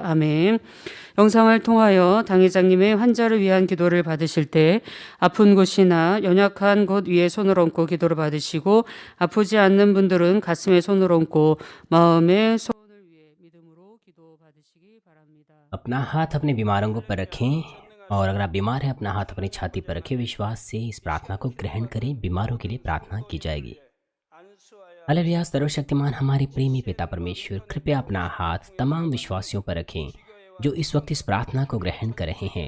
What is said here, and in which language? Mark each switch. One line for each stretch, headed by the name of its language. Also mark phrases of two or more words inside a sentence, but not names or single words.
Korean: 아멘. 영상을 통하여 당회장님의 환자를 위한 기도를 받으실 때 아픈 곳이나 연약한 곳 위에 손을 얹고 기도를 받으시고, 아프지 않는 분들은 가슴에 손을 얹고 마음에 소원을 위해 믿음으로 기도 받으시기 바랍니다.
Hindi: अपना हाथ अपने बीमार अंगों पर रखें, और अगर आप बीमार हैं अपना हाथ अपनी छाती पर रखें। विश्वास से इस प्रार्थना को ग्रहण करें। बीमारों के लिए प्रार्थना की जाएगी। हालेलुया। सर्वशक्तिमान हमारे प्रेमी पिता परमेश्वर, कृपया अपना हाथ तमाम विश्वासियों पर रखें जो इस वक्त इस प्रार्थना को ग्रहण कर रहे हैं।